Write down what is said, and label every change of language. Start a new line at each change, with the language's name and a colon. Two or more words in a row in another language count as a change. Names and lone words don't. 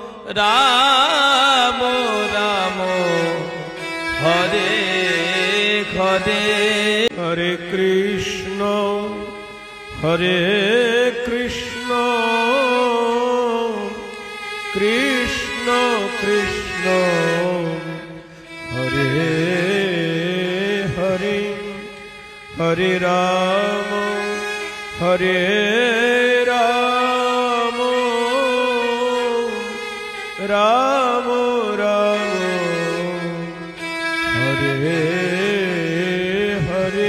Sanskrit: রাম রাম হরে হরে হরে কৃষ্ণ কৃষ্ণ কৃষ্ণ কৃষ্ণ হরে হরে হরে রাম রাম রাম রাম হরে হরে